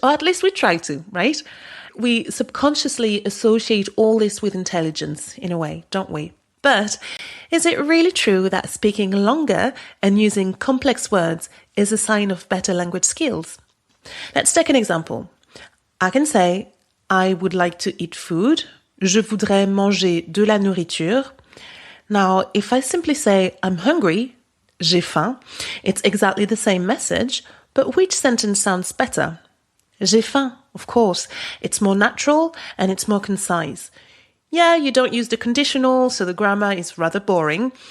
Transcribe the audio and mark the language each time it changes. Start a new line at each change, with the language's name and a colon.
English: Or at least we try to, right? We subconsciously associate all this with intelligence in a way, don't we? But is it really true that speaking longer and using complex words is a sign of better language skills? Let's take an example. I can say, I would like to eat food.
French: Je voudrais manger de la nourriture.
English: Now, if I simply say, I'm hungry,
French: j'ai faim,
English: it's exactly the same message, but which sentence sounds better?
French: J'ai faim,
English: of course. It's more natural and it's more concise. Yeah, you don't use the conditional, so the grammar is rather boring.